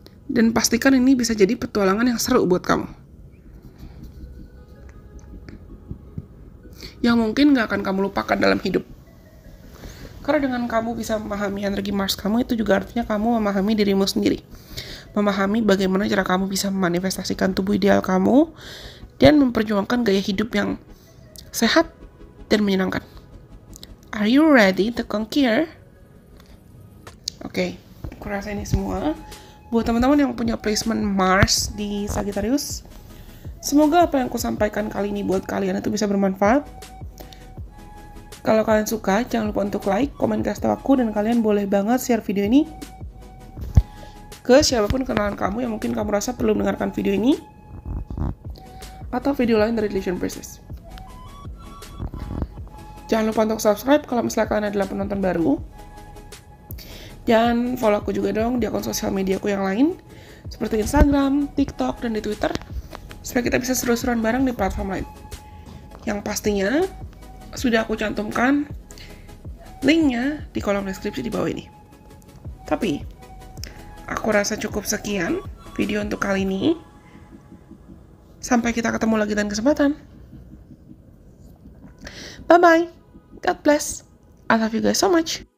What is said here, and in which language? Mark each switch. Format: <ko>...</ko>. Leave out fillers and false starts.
<id>Dan pastikan ini bisa jadi petualangan yang seru buat kamu, yang mungkin gak akan kamu lupakan dalam hidup. Karena dengan kamu bisa memahami energi Mars kamu, itu juga artinya kamu memahami dirimu sendiri. Memahami bagaimana cara kamu bisa memanifestasikan tubuh ideal kamu dan memperjuangkan gaya hidup yang sehat dan menyenangkan.</id> <en>Are you ready to conquer?</en> <id>Oke, aku rasa ini semua buat teman-teman yang punya placement Mars di Sagittarius. Semoga apa yang aku sampaikan kali ini buat kalian itu bisa bermanfaat. Kalau kalian suka, jangan lupa untuk like, komen, kasih tahu aku, dan kalian boleh banget share video ini ke siapapun kenalan kamu yang mungkin kamu rasa perlu mendengarkan video ini atau video lain dari Legion Princess. Jangan lupa untuk subscribe kalau misalnya kalian adalah penonton baru. Dan follow aku juga dong di akun sosial media aku yang lain seperti Instagram, TikTok, dan di Twitter, supaya kita bisa seru-seruan bareng di platform lain. Yang pastinya sudah aku cantumkan linknya di kolom deskripsi di bawah ini. Tapi aku rasa cukup sekian video untuk kali ini. Sampai kita ketemu lagi dan kesempatan.</id> <en>Bye-bye. God bless. I love you guys so much.</en>